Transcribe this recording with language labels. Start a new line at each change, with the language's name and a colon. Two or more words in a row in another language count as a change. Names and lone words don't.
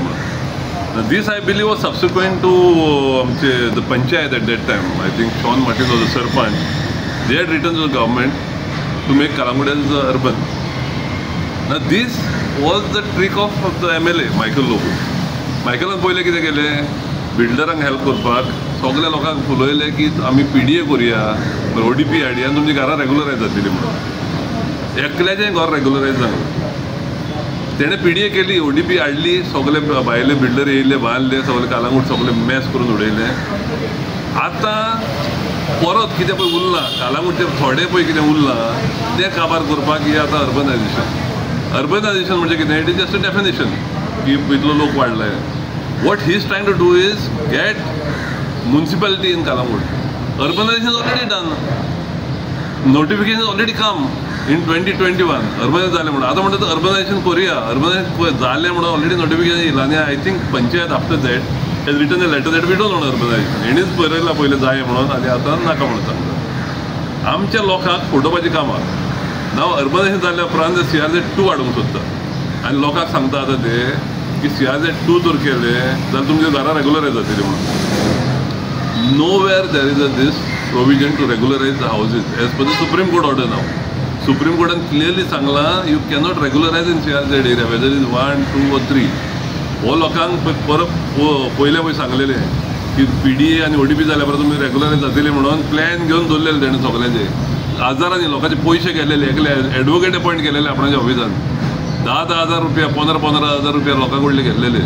English: Now, this I believe was subsequent to the Panchayat at that time. I think Sean Martin was the Sarpanch. They had written to the government to make Kalangut as urban. Now, this was the trick of the MLA, Michael Lobo.
Konkani: Michaelan पहिले कितें केलें बिल्डरांक हेल्प करपाक सगळ्या लोकांक फुलयलें की आमी PDA करुया ODP हाडया आनी तुमची घरां रेग्युलरायज जातली म्हणून. एकल्याचें घर रेग्युलरायज जालें. तेणें PDA केली ODP हाडली सगळे भायले बिल्डर येयले बांदले सगळे कालंगूट सगळे मॅस करून उडयलें. आतां परत कितें पळय उरलां कालंगूटचे थोडे पळय कितें उरलां तें काबार करपाक ही आतां अर्बनायजेशन म्हणजे कितें
English: it is just a definition
Konkani: की इतलो लोक वाडलाय.
English: What he is trying to do is get municipality in Kalangut. Urbanization is already done. Notification has already come in 2021. Urbanization
Marathi: झाले म्हणून आता म्हणतात
English: urbanization करूया. Urbanization
Marathi: झाले म्हणून
English: already notification
Marathi: येईल आणि
English: I think पंचायत after that has written a letter that we don't want urbanization.
Konkani: हेणीच बरयला पहिले जाय म्हणून आणि आता नाका म्हणून सांगता. आमच्या लोकांक फोटोवपाची कामां नाव अर्बनायजेशन जाल्या उपरांत CRZ2 हाडूंक सोदता आनी लोकांक सांगता आतां ते की CRZ2 जर केले जाल्यार तुमची घरां रेग्युलरायज जातली म्हणून.
English: nowhere there is this provision to regularize the houses as per the Supreme Court order नाव.
Konkani: सुप्रीम कोर्टान क्लियरली सांगलां
English: you cannot regularize in CRZ area whether is 1, 2 or 3.
Konkani: हो लोकांक परत पयले पळय सांगलेलें की PDA आनी ODP जाल्या उपरांत तुमी रेग्युलरायज जातली म्हणून प्लॅन घेवन दवरलेले तेणें सगळ्यांचे. हजारांनी लोकांचे पयशे गेलेले एकले एडवोकेट अपॉयंट केलेले आपणाच्या ऑफिसान 10,000 रुपया 15,000 रुपया लोकांक कडले घेतलेले.